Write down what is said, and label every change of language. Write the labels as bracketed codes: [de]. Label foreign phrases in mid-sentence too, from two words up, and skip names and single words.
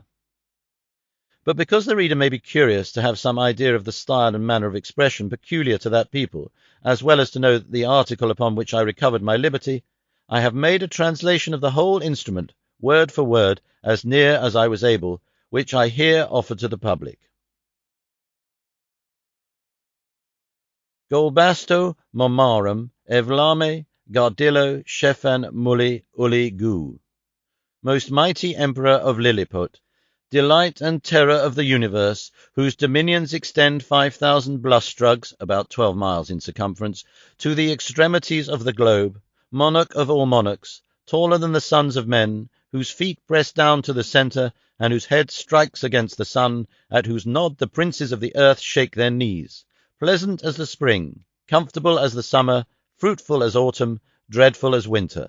[en] But because the reader may be curious to have some idea of the style and manner of expression peculiar to that people, as well as to know the article upon which I recovered my liberty, I have made a translation of the whole instrument, word for word, as near as I was able, which I here offer to the public. Golbasto momarum evlame gardillo shefan muli uli gu. Most mighty Emperor of Lilliput, delight and terror of the universe, whose dominions extend 5,000 blustrugs, about 12 miles in circumference, to the extremities of the globe, monarch of all monarchs, taller than the sons of men, whose feet press down to the centre, and whose head strikes against the sun, at whose nod the princes of the earth shake their knees, pleasant as the spring, comfortable as the summer, fruitful as autumn, dreadful as winter.